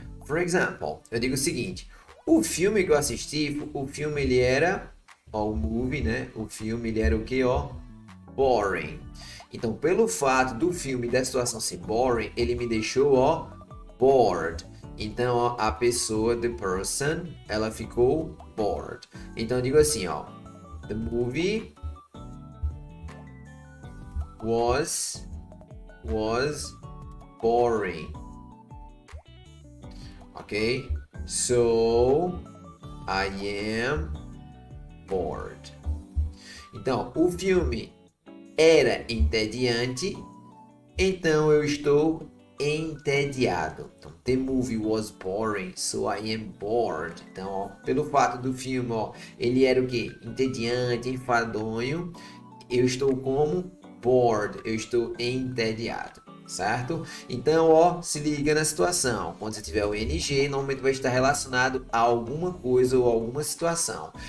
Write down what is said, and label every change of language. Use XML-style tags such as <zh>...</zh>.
<en>For example,</en> <pt>eu digo o seguinte: o filme que eu assisti, o filme ele era, ó, o movie, né? O filme ele era o que, ó? Boring. Então, pelo fato do filme e da situação ser boring, ele me deixou, ó, bored. Então, ó, a pessoa,</pt> <en>the person,</en> <pt>ela ficou bored. Então, eu digo assim, ó,</pt> <en>the movie was boring. Ok? So, I am bored.</en> <pt>Então, o filme era entediante, então eu estou entediado.</pt> <en>Então, the movie was boring, so I am bored.</en> <pt>Então, ó, pelo fato do filme, ó, ele era o que? Entediante, enfadonho. Eu estou como bored, eu estou entediado, certo? Então, ó, se liga na situação. Quando você tiver o ing, normalmente vai estar relacionado a alguma coisa ou alguma situação.</pt>